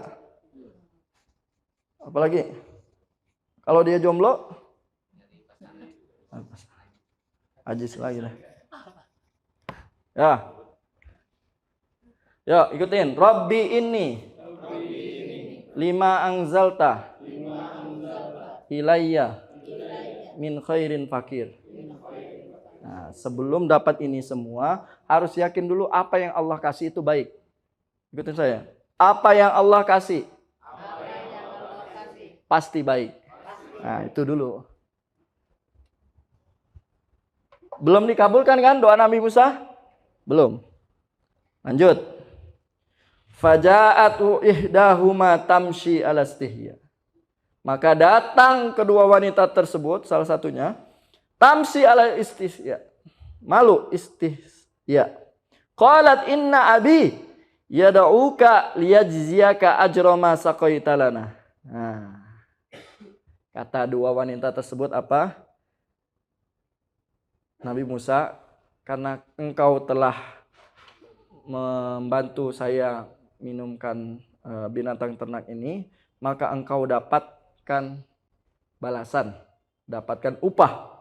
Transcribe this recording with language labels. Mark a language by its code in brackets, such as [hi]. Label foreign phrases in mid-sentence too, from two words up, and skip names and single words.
[id] Apalagi? Kalau dia jomblo? Ajis lagi lah. Ya, ikutin. [ar] رب إني لما أنزلت إلي من خير فقير. [id] Nah, Nah, sebelum dapat ini semua, harus yakin dulu apa yang Allah kasih itu baik. Ikutin saya. Apa yang Allah kasih? Pasti baik. Nah, itu dulu. Belum dikabulkan kan doa Nabi Musa? Belum. Lanjut. [ar] فجاءته إحداهما تمشي على استحياء. [id] Maka datang kedua wanita tersebut, salah satunya, [ar] تمشي على استحياء. [id] Malu istihya. [ar] قالت إن أبي يدعوك ليجزيك أجر ما سقيت لنا. [id] Nah, kata dua wanita tersebut apa? Nabi Musa, karena engkau telah membantu saya minumkan binatang ternak ini, maka engkau dapatkan balasan, dapatkan upah.